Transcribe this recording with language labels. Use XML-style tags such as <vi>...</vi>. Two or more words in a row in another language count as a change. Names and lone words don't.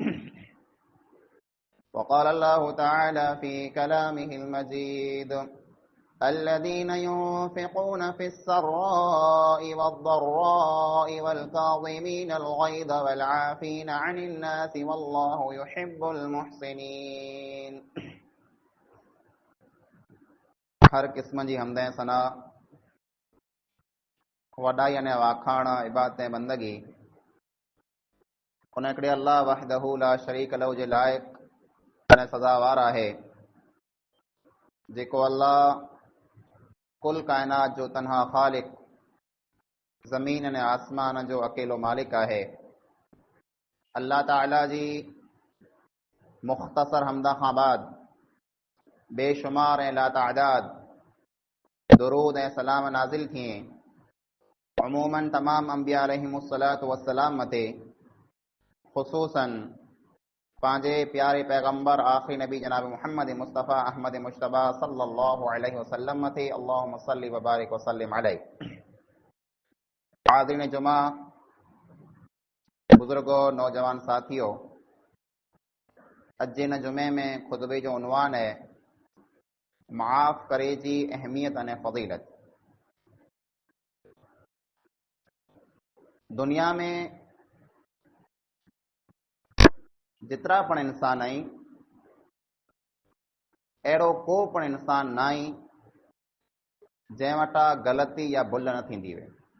<ar>وقال الله تعالى في كلامه المجيد الذين ينفقون في السراء والضراء والكاظمين الغيظ والعافين عن الناس والله يحب المحسنين.</ar> <sd>हर क़िस्म जी हमदें सना वॾाई अने वाखाण इबादत बंदगी उन हिकिड़े अल्लाह</sd> <ar>وحده لا شريك له</ar> <sd>जे लाइक़ अने सज़ावार आहे जेको अल्लाह कुल कायनात जो तन्हा ख़ालिक ज़मीन अने आसमान जो अकेलो मालिक आहे। अल्लाह ताला जी मुख़्तसर हमदा खां बाद बेशुमार ऐं लातादाद दुरूद ऐं सलाम नाज़िल थिए अमूमन तमाम अंबिया</sd> <ar>عليهم الصلاة والسلام</ar> <sd>मते ख़ुसूसन पांजे प्यारे पैगंबर आखिरी नबी जनाब मुहम्मद मुस्तफ़ा अहमद मुश्तबा</sd> <ar>صلى الله عليه وسلم</ar> <sd>मते</sd> <ar>اللهم صل وبارك وسلم عليه.</ar> <sd>हाज़िरीन जुमा,</sd> <ur>بزرگوں، نوجوان ساتھیوں,</ur> <sd>अज इन जुमे में खुतबे जो उन्वान है माफ़ करे जी अहमियत अने फ़ज़ीलत। दुनिया में जितरा पण इंसान आई अहिड़ो को पण इंसान न आई जंहिं वटां ग़लती या भुल न थींदी हुई।</sd>